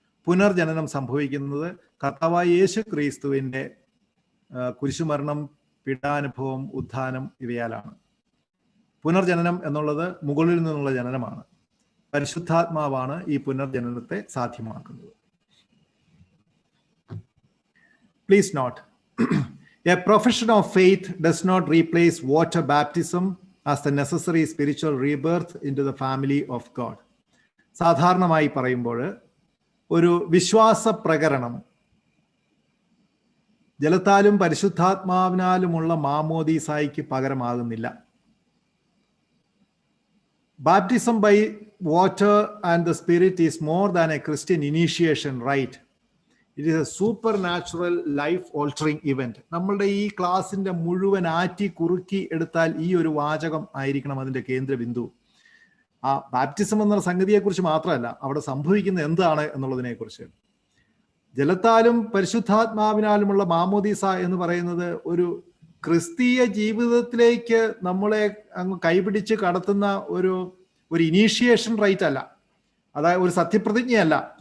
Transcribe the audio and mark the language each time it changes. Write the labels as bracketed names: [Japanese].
[Malayalam] പുനർജനനം സംഭവിക്കുന്നത് കർത്താവായ യേശു ക്രിസ്തുവിന്റെ കുരിശുമരണം, പീഡാനുഭവം, ഉത്ഥാനം ഇവയാലാണ്. പുനർജനനം എന്നുള്ളത് മുകളിൽ നിന്നുള്ള ജനനമാണ്. പരിശുദ്ധാത്മാവാണ് ഈ പുനർജനനത്തെ സാധ്യമാക്കുന്നത്. [English] Please note, a profession of faith does not replace water baptism as the necessary spiritual rebirth into the family of God. [Malayalam] സാധാരണമായി പറയുമ്പോൾ ഒരു വിശ്വാസ പ്രകരണം ജലത്താലും പരിശുദ്ധാത്മാവിനാലുമുള്ള മാമോദീസായ്ക്ക് പകരമാകുന്നില്ല. [English] Baptism by water and the Spirit is more than a Christian initiation rite. It is a supernatural life altering event. [Malayalam] നമ്മളുടെ ഈ ക്ലാസിന്റെ മുഴുവൻ ആറ്റി കുറുക്കി എടുത്താൽ ഈ ഒരു വാചകം ആയിരിക്കണം അതിന്റെ കേന്ദ്ര ബിന്ദു. ആ ബാപ്റ്റിസം എന്നുള്ള സംഗതിയെക്കുറിച്ച് മാത്രമല്ല, അവിടെ സംഭവിക്കുന്ന എന്താണ് എന്നുള്ളതിനെ കുറിച്ച്. ജലത്താലും പരിശുദ്ധാത്മാവിനാലുമുള്ള മാമോദീസ എന്ന് പറയുന്നത് ഒരു ക്രിസ്തീയ ജീവിതത്തിലേക്ക് നമ്മളെ അങ്ങ് കൈപിടിച്ച് കടത്തുന്ന ഒരു ഇനീഷ്യേഷൻ റൈറ്റ് അല്ല, അതായത് ഒരു സത്യപ്രതിജ്ഞയല്ല.